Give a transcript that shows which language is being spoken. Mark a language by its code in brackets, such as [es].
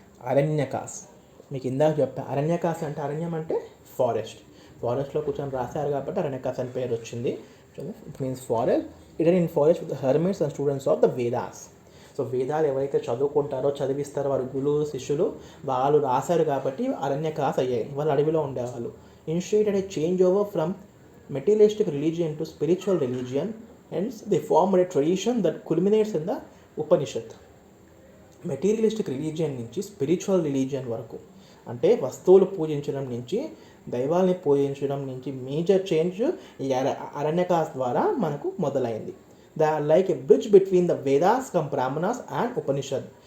[te] అరణ్యకాస్ మీకు ఇందాక చెప్పా. అరణ్యకాస్ అంటే అరణ్యం అంటే ఫారెస్ట్లో కూర్చొని రాశారు కాబట్టి అరణ్యకాస్ అని పేరు వచ్చింది. [en] It means forest. In forest with hermits and students of the Vedas. [te] So వేదాలు ఎవరైతే చదువుకుంటారో చదివిస్తారో వారు గురువులు శిష్యులు వాళ్ళు రాశారు కాబట్టి అరణ్యకాస్ అయ్యాయి. వాళ్ళు అడవిలో ఉండేవాళ్ళు. [en] Initiated a change over from materialistic religion to spiritual religion. Hence, they formed a tradition that culminates in the Upanishad. [te] Materialistic religion నుంచి స్పిరిచువల్ రిలీజియన్ వరకు, అంటే వస్తువులు పూజించడం నుంచి దైవాల్ని పూజించడం నుంచి మేజర్ చేంజ్ ఈ అరణ్యకాస్ ద్వారా మనకు మొదలైంది. [en] They are like a bridge between the Vedas cum Brahmanas and Upanishad.